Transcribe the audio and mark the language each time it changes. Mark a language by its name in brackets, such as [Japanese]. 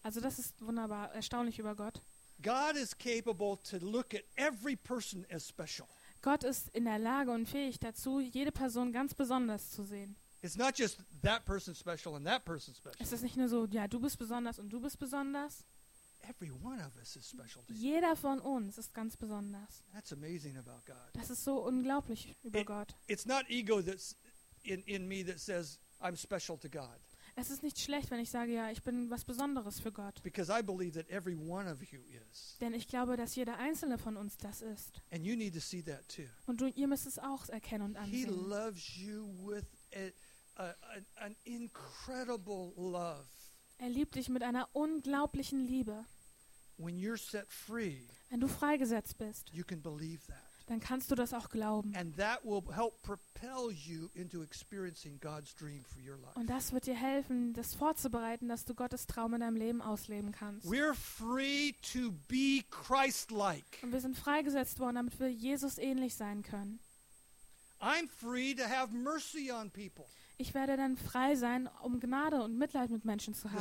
[German] Also das ist wunderbar, erstaunlich über Gott. [English] God is capable to look at every person as special. [German] Gott ist in der Lage und fähig dazu, jede Person ganz besonders zu sehen. [English] It's not just that person special and that person special. [German] Es ist nicht nur so, ja, du bist besonders und du bist besonders. [English] Every one of us is special. [German] Jeder von uns ist ganz besonders. [English] That's amazing about God. [German] Das ist so unglaublich über Gott. [English] It's not ego that's in me that says I'm special to God. [German] Es ist nicht schlecht, wenn ich sage, ja, ich bin was Besonderes für Gott. [English] Because I believe that every one of you is. [German] Denn ich glaube, dass jeder Einzelne von uns das ist. [English] And you need to see that too. [German] Und du, ihr müsst es auch erkennen und ansehen. [English] He loves you with an incredible love. [German] Er liebt dich mit einer unglaublichen Liebe. [English] When you're set free, [German] wenn du freigesetzt bist, [English] you can believe that. [German] Dann kannst du das auch glauben. [English] And that will help propel you into experiencing God's dream for your life. [German] Und das wird dir helfen, das vorzubereiten, dass du Gottes Traum in deinem Leben ausleben kannst. [English] We're free to be Christ-like. [German] Und wir sind freigesetzt worden, damit wir Jesus ähnlich sein können. [English] I'm free to have mercy on people. [German] Ich werde dann frei sein, um Gnade und Mitleid mit Menschen zu haben.